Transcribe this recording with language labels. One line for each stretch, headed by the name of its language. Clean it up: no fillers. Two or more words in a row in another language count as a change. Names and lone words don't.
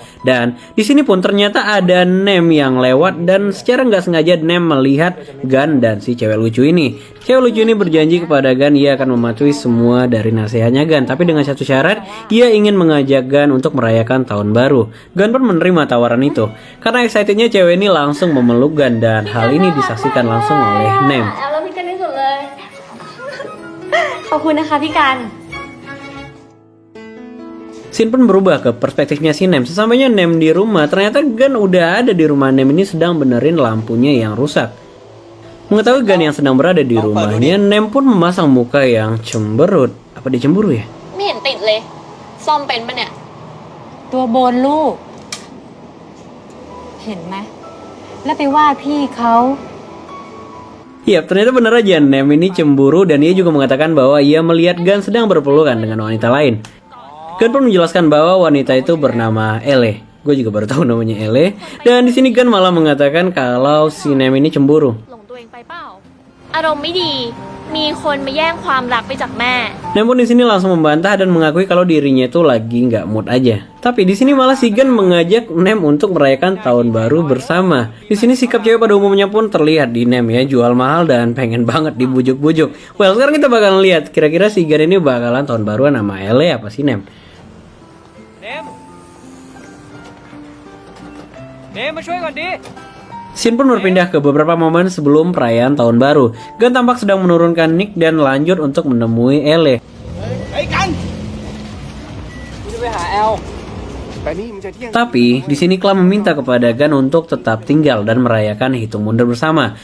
Indonesian: Dan di sini pun ternyata ada Nem yang lewat, dan secara nggak sengaja Nem melihat Gun dan si cewek lucu ini. Cewek lucu ini berjanji kepada Gun ia akan mematuhi semua dari nasihatnya Gun, tapi dengan satu syarat, ia ingin mengajak Gun untuk merayakan tahun baru. Gun pun menerima tawaran itu. Karena excitednya cewek ini langsung memeluk Gun, dan hal ini disaksikan langsung oleh Nem.
Thai: แล้วพี่กันที่สุดเลย ขอบคุณนะคะพี่กัน
Indonesian: Scene pun berubah ke perspektifnya si Nem. Sesampainya Nem di rumah, ternyata Gun udah ada di rumah Nem ini sedang benerin lampunya yang rusak. Mengetahui Gun yang sedang berada di rumahnya, Nem pun memasang muka yang cemberut. Apa dia cemburu ya?
Thai: ไม่เห็นติดเลย ซ่อมเป็นปะเนี่ย ตัวบนลูก เห็นไหม แล้วไปว่าพี่เขา
Indonesian: Iya, ternyata benar aja Nem ini cemburu, dan ia juga mengatakan bahwa ia melihat Gun sedang berpelukan dengan wanita lain. Gun pun menjelaskan bahwa wanita itu bernama Ele. Gue juga baru tahu namanya Ele. Dan di sini Gun malah mengatakan kalau si Nem ini cemburu.
Thai: หลงตัวเองไปเปล่า อารมณ์ไม่ดี มีคนมาแย่งความรักไปจากแม่
Indonesian: Nem pun di sini langsung membantah dan mengakui kalau dirinya itu lagi nggak mood aja. Tapi di sini malah si Gun mengajak Nem untuk merayakan tahun baru bersama. Di sini sikap cewek pada umumnya pun terlihat di Nem ya, jual mahal dan pengen banget dibujuk-bujuk. Well, sekarang kita bakalan lihat kira-kira si Gun ini bakalan tahun baruan sama Ele apa si Nem.
Thai: Nem มาช่วยก่อนดิ
Indonesian: Scene pun berpindah ke beberapa momen sebelum perayaan tahun baru. Gun tampak sedang menurunkan Nick dan lanjut untuk menemui Ele. Tapi di sini Clam meminta kepada Gun untuk tetap tinggal dan merayakan hitung mundur bersama.